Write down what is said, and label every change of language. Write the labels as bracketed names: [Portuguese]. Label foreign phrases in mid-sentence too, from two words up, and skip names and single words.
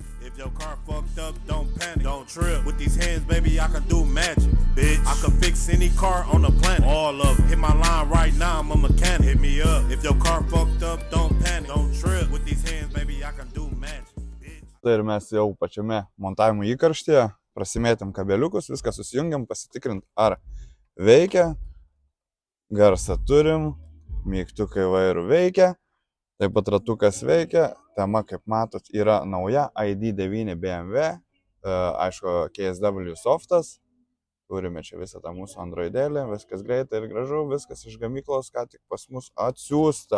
[English] If your car fucked up, don't panic, don't trip. With these hands, baby, I can do magic, bitch. I can fix any car on the planet, all of them. Hit my line right now, I'm a mechanic. Hit me up. If your car fucked up, don't panic, don't trip. With these hands, baby, I can do magic, bitch. [Lithuanian] Tai ir mes jau pačiame montavimo įkarštyje prasimėtėm kabeliukus, viską susijungiam, pasitikrinti, ar veikia, garsą turim, mygtukai vairų veikia, taip pat ratukas veikia, tema, kaip matot, yra nauja ID9 BMW, aišku, KSW softas, turime čia visą tą mūsų androidėlį, viskas greitai ir gražu, viskas iš gamyklos, ką tik pas mus atsiųsta.